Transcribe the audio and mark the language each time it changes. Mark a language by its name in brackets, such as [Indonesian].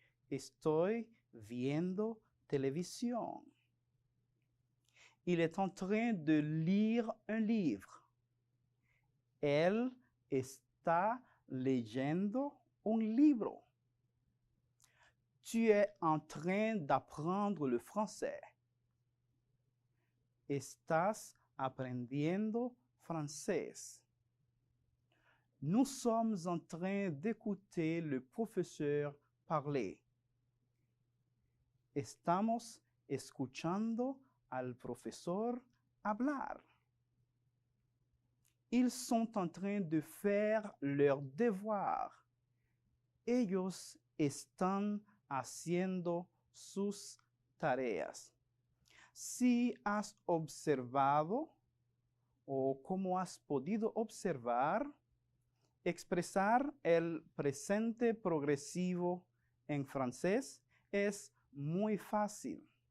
[Spanish] Estoy viendo televisión. [French] Il est en train de lire un livre. [Spanish] Él está leyendo un libro. [French] Tu es en train d'apprendre le français. [Spanish] Estás aprendiendo francés. [French] Nous sommes en train d'écouter le professeur parler. [Spanish] Estamos escuchando al profesor hablar. [French] Ils sont en train de faire leurs devoirs. [Spanish] Ellos están haciendo sus tareas. Si has observado o como has podido observar, expresar el presente progresivo en francés es muy fácil.